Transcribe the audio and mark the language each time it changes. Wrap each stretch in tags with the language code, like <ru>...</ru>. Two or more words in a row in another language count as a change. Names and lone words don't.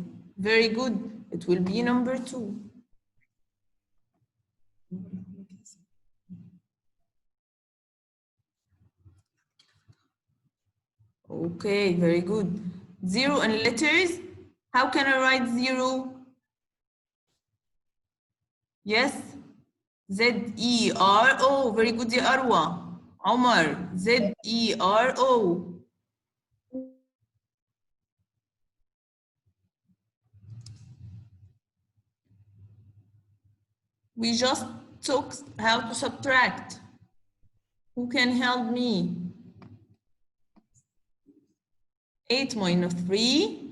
<en>Very good. It will be number 2. Okay, very good. 0 in letters. How can I write 0? Yes. Z-E-R-O. Very good, ya Arwa. Omar. Z-E-R-O. We just took how to subtract. Who can help me? 8 minus 3.</en>